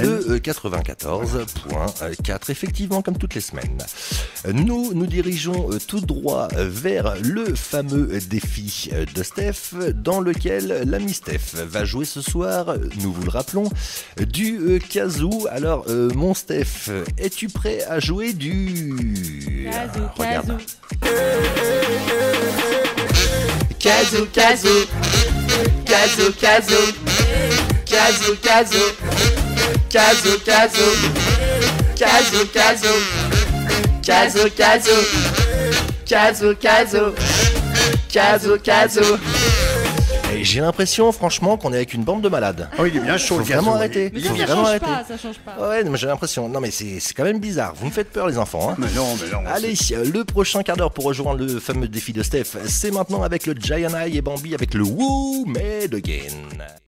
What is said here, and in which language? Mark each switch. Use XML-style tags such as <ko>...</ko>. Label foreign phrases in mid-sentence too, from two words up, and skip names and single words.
<fr>Le 94.4, effectivement, comme toutes les semaines. Nous dirigeons tout droit vers le fameux défi de Steph, dans lequel l'ami Steph va jouer ce soir, nous vous le rappelons, du kazoo. Alors, mon Steph, es-tu prêt à jouer du... Kazoo. Kazoo, kazoo. Kazoo, kazoo. Kazoo, kazoo. Kazoo, kazoo. Kazoo, kazoo. Kazoo, kazoo. Kazoo, kazoo. Kazoo, kazoo. Et j'ai l'impression, franchement, qu'on est avec une bande de malades. Oh, il est bien chaud, Faut le gazon. vraiment arrêter. Mais Faut ça vraiment change arrêter. pas, ça change pas. Ouais, mais j'ai l'impression. Non, mais c'est quand même bizarre. Vous me faites peur, les enfants. Hein. Mais non. Allez, le prochain quart d'heure pour rejoindre le fameux défi de Steph, c'est maintenant avec le Giant Eye et Bambi avec le Woo Made Again.</fr>